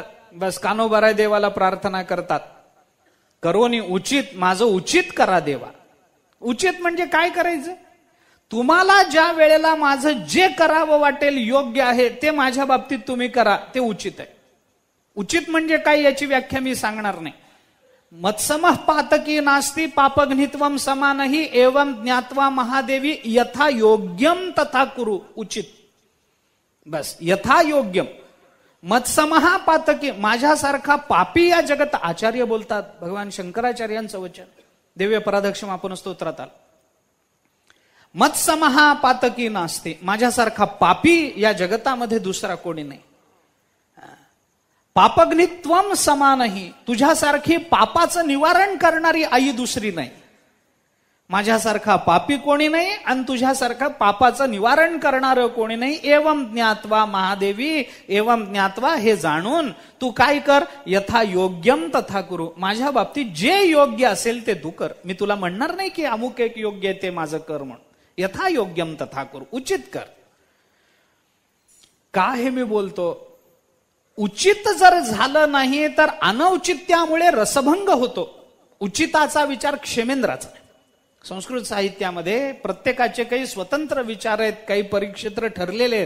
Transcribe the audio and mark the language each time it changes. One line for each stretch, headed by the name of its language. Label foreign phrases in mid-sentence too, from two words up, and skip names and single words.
Marathi: बस कान्होबाराय देवाला प्रार्थना करतात, करोनी उचित, माझं उचित करा देवा. उचित म्हणजे काय करायचं? तुम्हाला ज्या वेळेला माझं जे करावं वाटेल योग्य आहे ते माझ्या बाबतीत तुम्ही करा, ते उचित आहे. उचित म्हणजे काय याची व्याख्या मी सांगणार नाही.
Sanskrit: मत्समः पातकी नास्ति पापघ्नित्वम समानही एवं ज्ञात्वा महादेवी यथा योग्यम तथा कुरु.
Marathi: उचित, बस
Sanskrit: यथा योग्यम. मत्समः पातकी,
Marathi: माझ्यासारखा पापी या जगत, आचार्य बोलतात, भगवान शंकराचार्यांचं वचन दिव्य पराधक्षमापन स्तोत्रात आलं.
Sanskrit: मत्समः पातकी नास्ति,
Marathi: माझ्यासारखा पापी या जगतामध्ये दुसरा कोणी नाही.
Sanskrit: पापघ्नित्वम समानही,
Marathi: तुझ्यासारखी पापाचं निवारण करणारी आई दुसरी नाही. माझ्यासारखा पापी कोणी नाही आणि तुझ्यासारखा पापाचं निवारण करणारं कोणी नाही.
Sanskrit: एवं ज्ञात्वा महादेवी, एवं ज्ञात्वा,
Marathi: हे जाणून तू काय कर,
Sanskrit: यथा योग्यम तथा कुरु,
Marathi: माझ्या बाबतीत जे योग्य असेल ते तू कर. मी तुला म्हणणार नाही की अमुक एक योग्य आहे ते माझं कर म्हणून.
Sanskrit: यथा योग्यम तथा कुरु,
Marathi: उचित कर. का हे मी बोलतो? उचित जर झालं नाही तर अनौचित्यामुळे रसभंग होतो. उचिताचा विचार क्षेमेंद्राचा. संस्कृत साहित्यामध्ये प्रत्येकाचे काही स्वतंत्र विचार आहेत, काही परिक्षेत्र ठरलेले आहेत.